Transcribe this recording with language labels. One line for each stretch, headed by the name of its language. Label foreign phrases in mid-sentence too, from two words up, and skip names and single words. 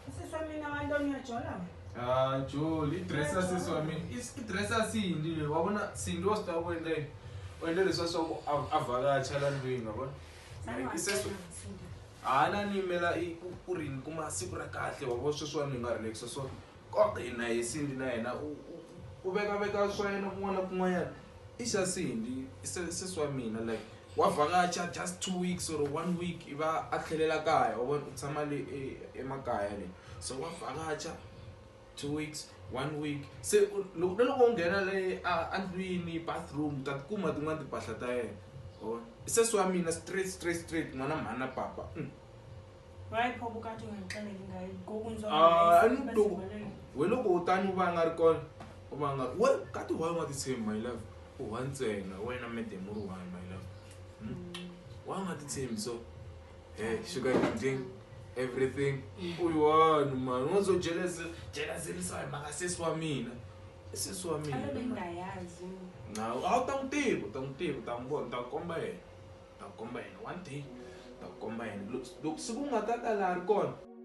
Tsonga: Joel i-dresser sesi wa mina i-dresser Cindy leyi wa vona Cindy wa swi tiva ku u endle leswiya swa ku a vhakacha la ndlwini nga vona na ni yimela ku ri ni kuma siku ra kahle wa vo sweswiwani ni nga relaxa so koqina hi Cindy na yena u vekaveka swa yena kun'wana na kun'wanyana i xa Cindy sesi wa mina like wa vhakacha
English: just 2 weeks or 1 week
Tsonga: i va a tlhelela kaya wa vona u tshama le emakaya le so wa vhakacha
English: 2 weeks 1 week
Tsonga: se loko u nghena le andlwini bathroom ta tikuma tin'wana timpahla ta yena sesi wa mina straight n'wana mhani na papa we loko u tani u va a nga ri kona u va nga we kati why u nga titshembi
English: my love
Tsonga: u wa ntsena wena madam u ri
English: one my love
Tsonga: why u nga titshembi
English: so sugar thing everything
Tsonga: uyi-one man u nga zo jeleselisa hi mhaka sesi wa mina i sesi wa mina a wu ta n'wi tiva u ta n'wi vona ta komba yena
English: one day
Tsonga: ta komba yena loko siku u nga ta ta laha ri kona